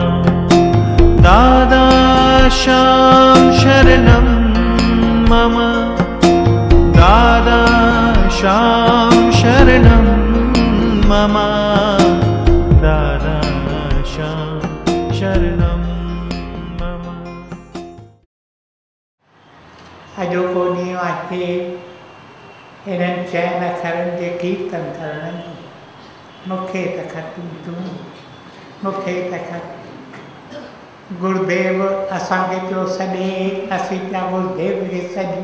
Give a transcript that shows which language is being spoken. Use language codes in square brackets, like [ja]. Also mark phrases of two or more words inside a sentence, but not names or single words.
[sa] दादा श्याम शरणं मम दादा श्याम शरणं मम दादा श्याम शरणं मम। [sd] अॼो को ॾींहुं आहे हिननि चइनि अखरनि जे कीर्तन करण जो। मूंखे त खटी तूं मूंखे त खट। गुरुदेव असांखे पियो सॾे, असीं पिया गुरुदेव खे सॾूं।